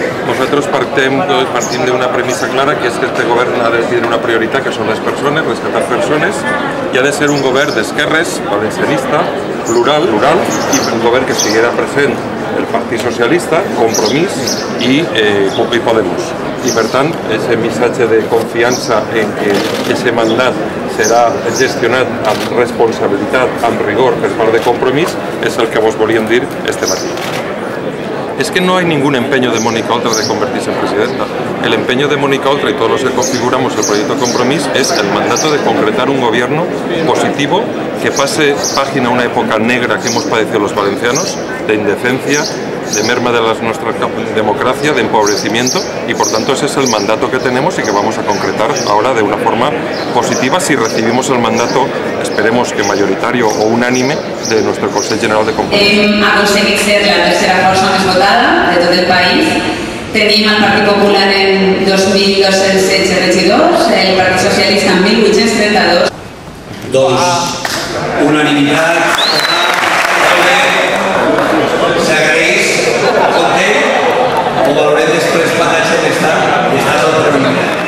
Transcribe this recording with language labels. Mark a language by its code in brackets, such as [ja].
[ca] Nosaltres partim d'una premissa clara, que és que aquest govern ha de tenir una prioritat, que són les persones, rescatar persones, i ha de ser un govern d'esquerres, valencianista, plural, i un govern que estiguera present el Partit Socialista, Compromís i Podemos. I per tant, aquest missatge de confiança en que aquest mandat serà gestionat amb responsabilitat, amb rigor per part de Compromís, és el que vos volíem dir este matí. [es] Es que no hay ningún empeño de Mónica Oltra de convertirse en presidenta. El empeño de Mónica Oltra y todos los que configuramos el proyecto Compromís es el mandato de concretar un gobierno positivo que pase página a una época negra que hemos padecido los valencianos, de indecencia, de merma de nuestra democracia, de empobrecimiento, y por tanto ese es el mandato que tenemos y que vamos a concretar ahora de una forma positiva si recibimos el mandato, esperemos que mayoritario o unánime, de nuestro Consejo General de Compromís. [ca] Hem aconseguit ser la tercera força més votada de tot el país. Tenim el Partit Popular en 2.216 regidors, el Partit Socialista en 1.832. Doncs, unanimitat. S'agraeix, content, ho valorem després quan la gent està tot terminat.